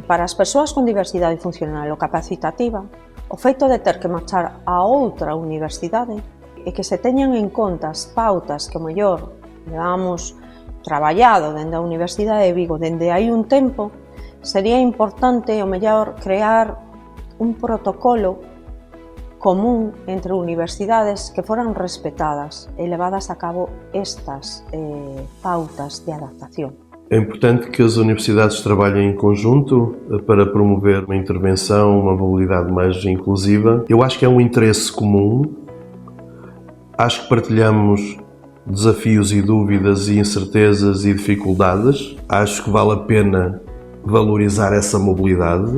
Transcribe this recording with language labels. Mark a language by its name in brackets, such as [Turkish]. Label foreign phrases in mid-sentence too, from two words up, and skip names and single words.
[Galician] Para as persoas con diversidade funcional ou capacitativa, o feito de ter que marchar a outra universidade e que se teñan en conta as pautas que o mellor levamos traballado dende a Universidade de Vigo dende hai un tempo, sería importante o mellor crear un protocolo común entre universidades que foran respetadas e levadas a cabo estas pautas de adaptación. [Portuguese] É importante que as universidades trabalhem em conjunto para promover uma intervenção, uma mobilidade mais inclusiva. Eu acho que é um interesse comum, acho que partilhamos desafios e dúvidas e incertezas e dificuldades. Acho que vale a pena valorizar essa mobilidade.